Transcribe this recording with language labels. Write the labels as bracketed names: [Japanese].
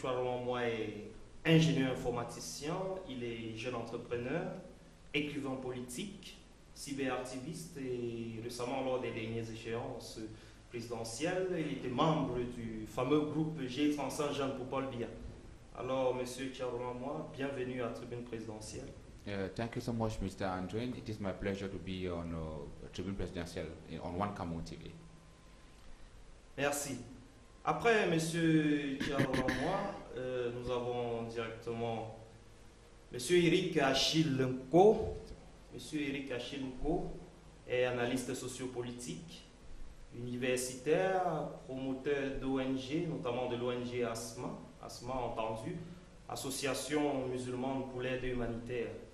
[French] Roland Moi est ingénieur informaticien, il est jeune entrepreneur, écrivain politique, cyberactiviste et récemment, lors des dernières échéances présidentielles, il était membre du fameux groupe G35 Jeunes pour Paul Biya. Alors, M. Roland Moi, bienvenue à la tribune présidentielle. [English] Thank you so much, Mr. Andrew. It is my pleasure to be on Tribune Presidential on One Cameroun TV. [French] Merci. Après M. Roland Moi, nous avons directement M. Eric Achille Nko. Monsieur Eric Achille Nko est analyste sociopolitique, universitaire, promoteur d'ONG, notamment de l'ONG ASMA entendu, Association musulmane pour l'aide humanitaire.